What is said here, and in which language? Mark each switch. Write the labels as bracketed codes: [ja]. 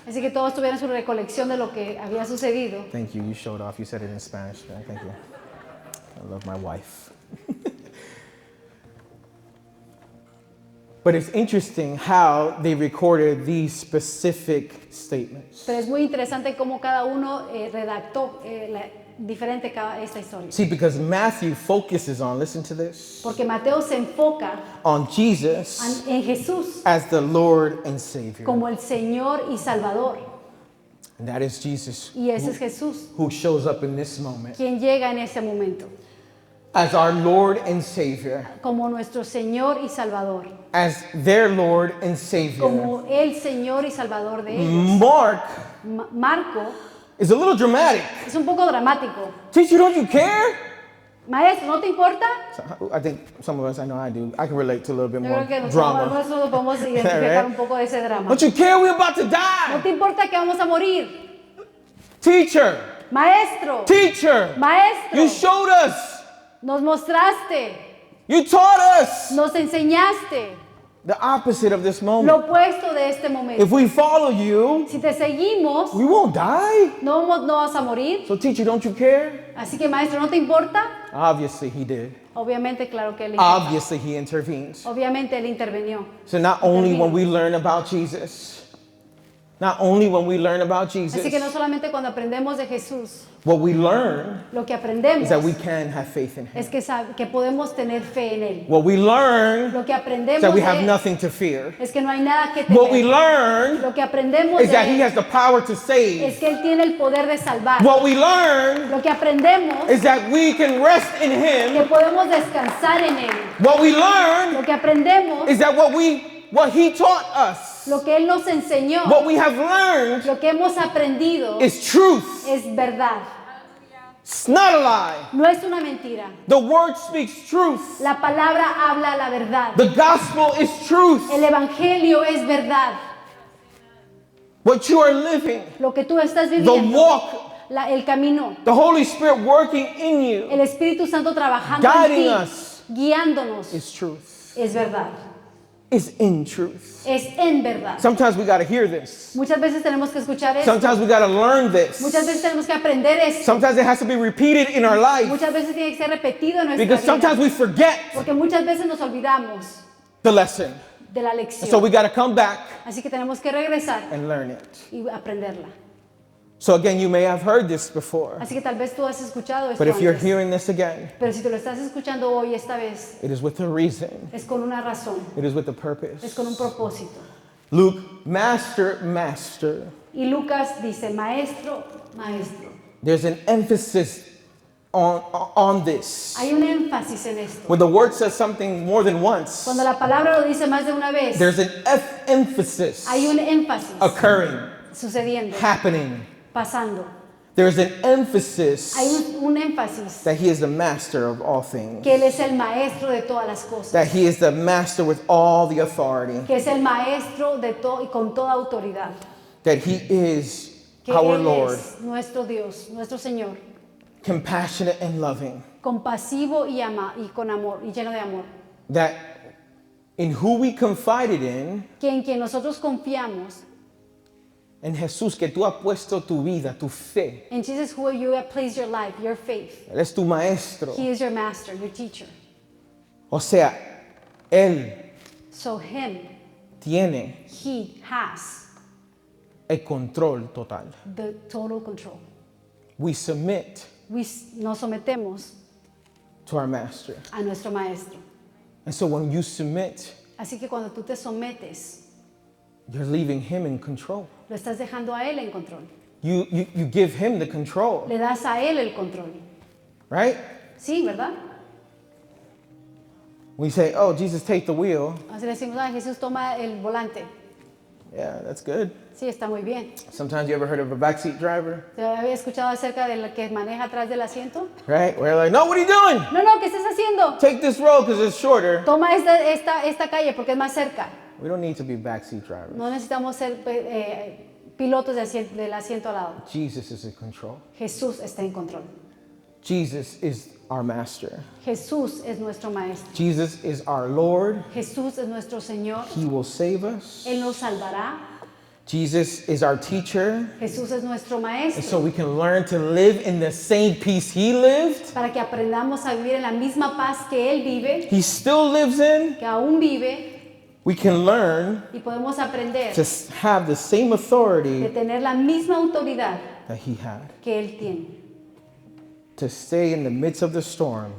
[es] Así que todos tuvieron su recolección de lo que había sucedido. [en] Thank you. You showed off. You said it in Spanish. Right? Thank you. I love my wife. But it's interesting how they recorded these specific statements. [es] Pero es muy interesante cómo cada uno redactó diferente esta historia. [en] See, because Matthew focuses on, listen to this, [es] Porque Mateo se enfoca [en] on Jesus [es] en Jesús [en] as the Lord and Savior. [es] como el Señor y Salvador. [en] And that is Jesus [es] Y ese es Jesús, [en] who shows up in this moment [es] quien llega en ese momento [en] as our Lord and Savior, [es] como nuestro Señor y Salvador, [en] as their Lord and Savior. [es] como el Señor y Salvador de ellos. [en] Mark [es] Marco [en] is a little dramatic. [es] es un poco dramático. [en] Teacher, don't you care? [es] Maestro, ¿no te importa? [en] So, I think some of us, I know I do. I can relate to a little bit [es] Yo [en] more [es] creo que [en] drama. [es] nosotros podemos identificar un poco de ese drama. [en] Don't you care? We're about to [es] ¿No [en] die. [es] te importa que vamos a morir? [en] Teacher, [es] Maestro, [en] teacher, [es] maestro, [en] you showed us, [es] nos mostraste, [en] you taught us. [es] nos enseñaste. [en] The opposite of this [es] Lo [en] moment. [es] opuesto de este [en] If [es] momento. [en] we follow you, [es] Si te seguimos, [en] we won't die. [es] no vas a morir. [en] So teacher, don't you care? [es] Así que maestro, ¿no te importa? [en] Obviously he did. [es] Obviamente, claro que él importa. [en] Obviously he intervenes. [es] Obviamente él intervenió. [en] So not only when we learn about Jesus, not only when we learn about Jesus, [es] Así que no solamente cuando aprendemos de Jesús, [en] what we learn [es] lo que [en] is [es] aprendemos [en] that we can have faith in him. [es] es que podemos tener fe en él. [en] What we learn [es] Lo que [en] is [es] aprendemos [en] that we [es] de [en] have [es] él [en] nothing to fear. [es] es que no hay nada que [en] What we [es] temer. [en] learn [es] Lo que aprendemos [en] is [es] de [en] that he [es] él [en] has the power to [es] es [en] save. [es] que él tiene el poder de salvar. [en] What we learn [es] Lo que aprendemos [en] is that we can rest in [es] que [en] him. [es] podemos descansar en él. [en] What we learn [es] Lo que aprendemos, [en] is that what he taught us, [es] lo que él nos enseñó, [en] what we have learned [es] lo que hemos aprendido [en] is truth. [es] es verdad. [en] It's not a lie. [es] No es una mentira. [en] The word speaks truth. [es] La palabra habla la verdad. [en] The gospel is truth. [es] El evangelio es verdad. [en] What you are living, [es] Lo que tú estás [en] the [es] viviendo, [en] walk, [es] el camino, [en] the Holy Spirit working in you [es] el Espíritu Santo trabajando en [en] Guiding [es] ti, [en] us. [es] guiándonos, [en] is truth. [es] es verdad. [en] Is in truth. [es] Es en verdad. [en] Sometimes we got to hear this. [es] Muchas veces tenemos que escuchar esto. [en] Sometimes we got to learn [es] Muchas veces tenemos que aprender esto. [en] Sometimes it has to be repeated in our life [es] Muchas veces tiene que ser repetido en nuestra [en] because sometimes [es] vida. [en] we forget [es] Porque muchas veces nos olvidamos [en] the lesson. [es] de la [en] And [es] lección. [en] so we got to come back [es] Así que tenemos que regresar [en] and learn it. [es] y aprenderla. [en] So again, you may have heard this before, [es] Así que tal vez tú has escuchado esto [en] but if you're [es] antes. [en] hearing this again, [es] Pero si tú lo estás escuchando hoy, esta vez, [en] it is with a reason. [es] es con una razón, [en] It is with a [es] es [en] purpose. [es] con un propósito. [en] Luke, master, master. [es] Y Lucas dice, maestro, maestro. [en] There's an emphasis on this. [es] Hay un énfasis en esto. [en] When the word says something more than once, [es] Cuando la palabra lo dice más de una vez, [en] there's an emphasis [es] hay un énfasis [en] occurring, [es] sucediendo, [en] happening. [es] pasando. [en] There's an emphasis [es] Hay un énfasis [en] that he is the master of all things, [es] que Él es el maestro de todas las cosas. [en] that he is the master with all the authority, [es] Que es el maestro de todo y con toda autoridad. [en] that he is [es] Que [en] our [es] Él [en] Lord, [es] es nuestro Dios, nuestro Señor. [en] compassionate and loving, [es] Compasivo y con amor, y lleno de amor. [en] that in who we confided in, [es] Que en quien nosotros confiamos, en Jesús, que tú has puesto tu vida, tu fe. [en] in Jesus who you have placed your life, your faith. [es] Él es tu maestro. [en] He is your master, your teacher. [es] O sea, Él [en] So Him, [es] tiene [en] He has [es] el control total. [en] the total control. We submit [es] Nos sometemos [en] to our master. [es] a nuestro maestro. [en] And so when you submit, [es] Así que cuando tú te sometes, [en] you're leaving him in control. [es] lo estás dejando a Él en control. [en] You give him the control, [es] Le das a Él el control. [en] right? [es] Sí, ¿verdad? [en] We say, oh, Jesus, take the wheel. [es] Así le decimos, Jesús toma el volante. [en] Yeah, that's good. [es] Sí, está muy bien. [en] Sometimes you ever heard of a backseat driver, [es] ¿Te había escuchado acerca del que maneja atrás del asiento? [en] right? Where they're like, no, what are you doing? [es] No, ¿qué estás haciendo? [en] Take this road because it's shorter. [es] Toma esta calle porque es más cerca. [en] We don't need to be backseat drivers. [es] No necesitamos ser pilotos del asiento al lado. [en] Jesus is in control. [es] Jesús está en control. [en] Jesus is our master. [es] Jesús es nuestro maestro. [en] Jesus is our Lord. [es] Jesús es nuestro Señor. [en] He will save us. [es] Él nos salvará. [en] Jesus is our teacher. [es] Jesús es nuestro [en] And [es] maestro. [en] so we can learn to live in the same peace he lived. [es] Para que aprendamos a vivir en la misma paz que Él vive, [en] He still lives in. [es] que aún vive, [en] We can learn [es] y podemos aprender [en] to have the same [es] de [en] authority [es] tener la misma autoridad [en] that he had. [es] que Él tiene. [en] To stay in the midst of the storm,